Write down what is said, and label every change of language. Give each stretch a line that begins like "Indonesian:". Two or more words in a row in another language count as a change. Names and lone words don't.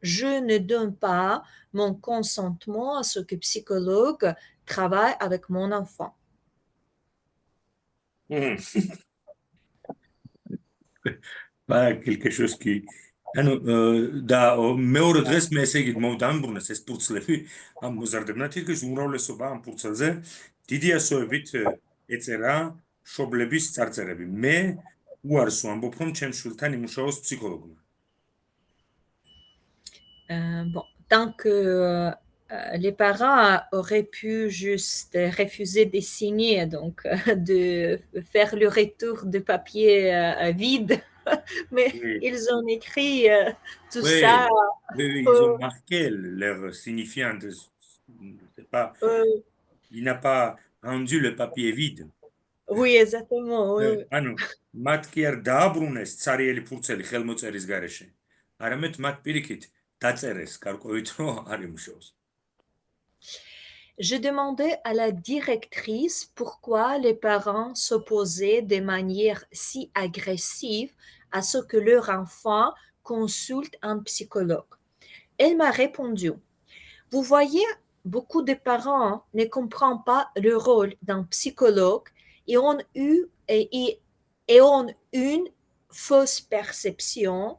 French: Je ne donne pas mon consentement à ce que psychologue travaille avec mon enfant. quelque chose qui
Georgian: ანუ და მეორე დღეს მე ესე იგი მომდამბრუნეს ეს ფურცლები ამ მოზარდებნა თითქოს უმრავლესობა ამ ფურცელზე დიდი ასოებით ეწერა მშობლების წარწერები მე უარს ვამბობ რომ ჩემ შვილთან იმუშაოს ფსიქოლოგმა
French: Bon, tant que les parents auraient pu juste refuser de signer, donc de faire le retour de papier vide, mais oui, ils ont écrit tout oui, ça. oui, ils ont marqué leur signifiant c'est pas il n'a pas rendu le papier vide Oui, exactement. Oui, oui.
Georgian: ანუ მათ კი არ დააბრუნეს ცარიელი ფურცელი ხელმოწერის გარეშე. არამედ მათ პირიქით დაწერეს გარკვევით რომ არ იმუშაოს.
French: Je demandais à la directrice pourquoi les parents s'opposaient de manière si agressive à ce que leur enfant consulte un psychologue. Elle m'a répondu, vous voyez, beaucoup de parents ne comprennent pas le rôle d'un psychologue et ont une fausse perception.